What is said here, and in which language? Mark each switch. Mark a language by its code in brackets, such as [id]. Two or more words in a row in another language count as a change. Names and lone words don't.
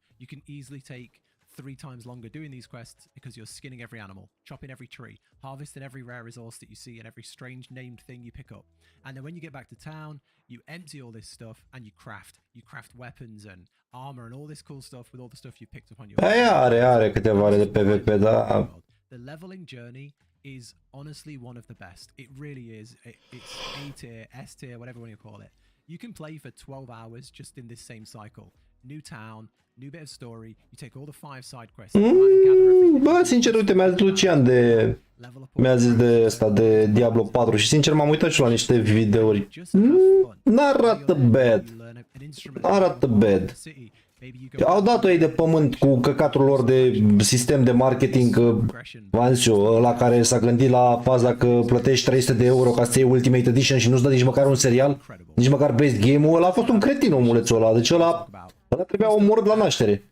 [en] You can easily take 3 times longer doing these quests because you're skinning every animal, chopping every tree, harvesting every rare resource that you see and every strange named thing you pick up. And then when you get back to town, you empty all this stuff and you craft. You craft weapons and armor and all this cool stuff with all the stuff you picked up on your [ro] are câteva de PvP, da. [en] The leveling journey is honestly one of the best. It really is. It's A tier, S tier, whatever you call it. You can play for 12 hours just in this same cycle. New town, new bit of story, you take all the 5 side quests. [ro] Bă, sincer, uite, mi-a zis Lucian mi-a zis de ăsta, de Diablo 4 și sincer m-am uitat și la niște videouri. N-arată bad. Arată bad. Au dat-o ei de pământ cu căcatul lor de sistem de marketing, că v-am zis eu, ăla care s-a gândit la faza că plătești 300 de euro ca să iei Ultimate Edition și nu-ți dă nici măcar un serial, nici măcar [en] best game-ul, [ro] ăla a fost un cretin, omulețul ăla, deci ăla trebuia omorât la naștere.